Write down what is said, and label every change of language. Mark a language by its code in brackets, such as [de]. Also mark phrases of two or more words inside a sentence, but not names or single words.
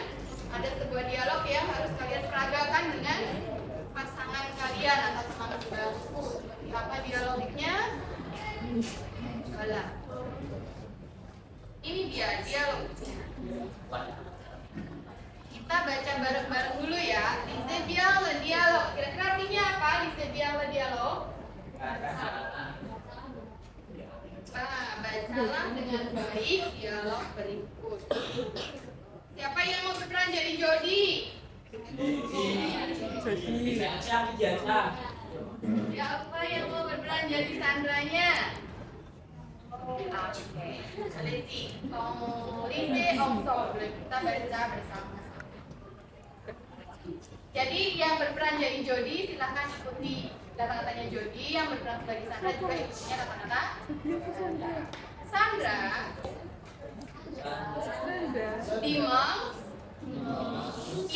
[id] Ada sebuah dialog yang harus kalian peragakan dengan pasangan kalian atau teman sebangku. Seperti apa dialognya? Voilà. Ini dia dialognya. Kita baca bareng-bareng dulu ya. [fr] Lisez bien le dialogue. [id] Kira-kira artinya apa? [fr] Lisez bien le dialogue. [id] Bacalah dengan baik dialog berikut. Siapa yang mau berperan jadi Jody? Siapa yang mau berperan jadi Sandranya? Oke, [fr] allez-y. Lisez ensemble. [id] Kita baca bersama. Jadi yang berperan jadi Jody silahkan ikuti kata-katanya Jody. Yang berperan sebagai Sandra juga ikutinya kata-kata Sandra. Dimanche